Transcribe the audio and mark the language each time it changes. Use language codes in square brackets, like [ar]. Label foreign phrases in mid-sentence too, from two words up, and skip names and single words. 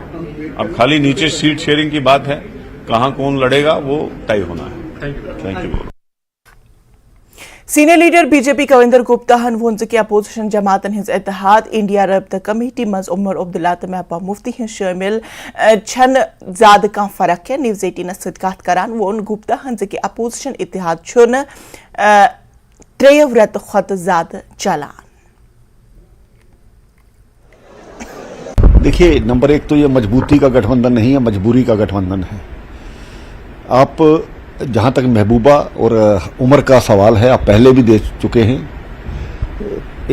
[hi] अब खाली नीचे सीट शेयरिंग की बात है, कहां कौन लड़ेगा वो तय होना है। [en] thank you. senior leader [ks] बीजेपी कविंदर गुप्ता वोन कि अपोजिशन जमातन हिंद इत्तेहाद इंडिया रब्ता कमेटी मज उमर अब्दुल्ला तो महबूबा मुफ्ती हिंद शामिल छन ज्यादा कह फर्क है। न्यूज 18 सत कत करान वोन गुप्ता कि अपोजिशन इत्तेहाद 3 रेत खुद ज्यादा चलान। [hi] देखिए, नंबर 1 तो ये मजबूती का गठबंधन नहीं है, मजबूरी का गठबंधन है। आप जहां तक महबूबा और उमर का सवाल है, आप पहले भी दे चुके हैं।